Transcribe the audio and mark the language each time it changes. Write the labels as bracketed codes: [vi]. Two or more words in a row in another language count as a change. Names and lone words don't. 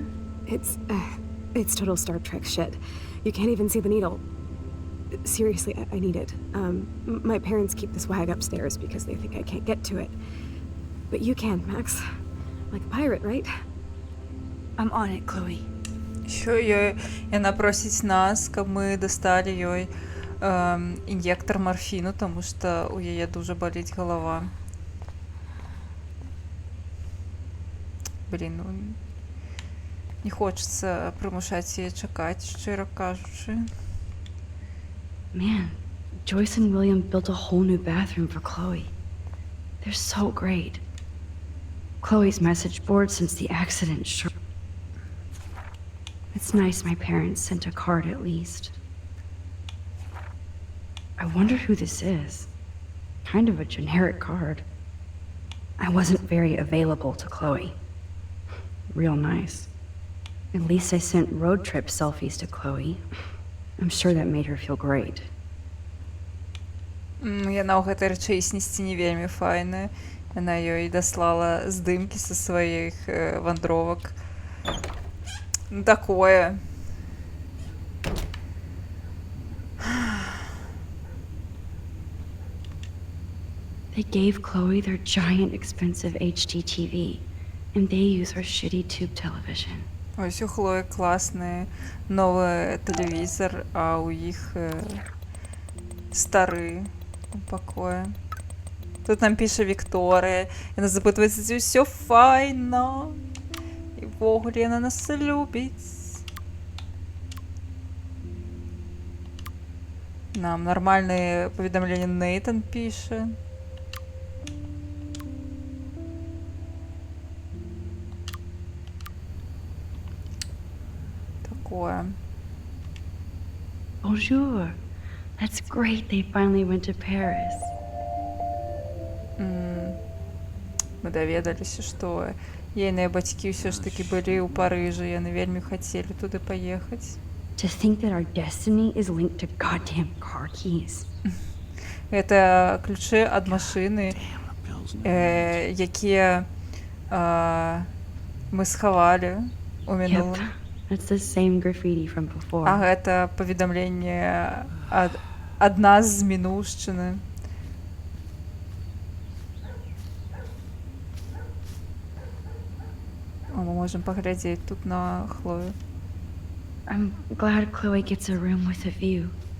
[en] It's total Star Trek shit. You can't even see the needle. Seriously, I need it. My parents keep the swag upstairs because they think I can't get to it. But you can, Max. Like a pirate, right? I'm on it, Chloe. [be] Яна просіць нас, каб мы дасталі ёй ін'ектор марфіну, таму што ў яе дужа баліць галава. Блін, ну не хочацца прымушаць яе чакаць, шчыра кажучы. [en] Man, Joyce and William built a whole new bathroom for Chloe. They're so great. Chloe's message board since the accident sure. It's nice my parents sent a card at least. I wonder who this is. Kind of a generic card. I wasn't very available to Chloe. Real nice. At least I sent road trip selfies to Chloe. I'm sure that made her feel great. [be] Яна ў гэтай рэчаіснасці не вельмі файная. Яна ёй даслала здымкі са сваіх вандровак. Ну, такое. [en] They gave Chloe their giant expensive HD TV, and they use her shitty tube television. [be] Ось у Хлоі класны новы тэлевізор, а ў іх стары у пакоі. Тут нам піша Вікторыя, яна запытваецца, ці ўсё файна. І ввогуле яна нас любіць. Нам нормальные паведамленні Нейтан піша. Такое. [en] Bonjour. That's great they finally went to Paris. [be] Мы даведаліся, што ейныя бацькі ўсё ж такі былі ў Парыжы, яны вельмі хацелі туды паехаць. [en] To think that our destiny is linked to goddamn car keys. [be] Гэта ключы ад машыны, якія мы схавалі у мінулым. [en] Yep, that's the same graffiti from before. [be] А гэта паведамленне ад нас з мінуўшчыны. О, мы можем паглядзець тут на Хлою. [en] I'm glad Chloe gets a room with a view.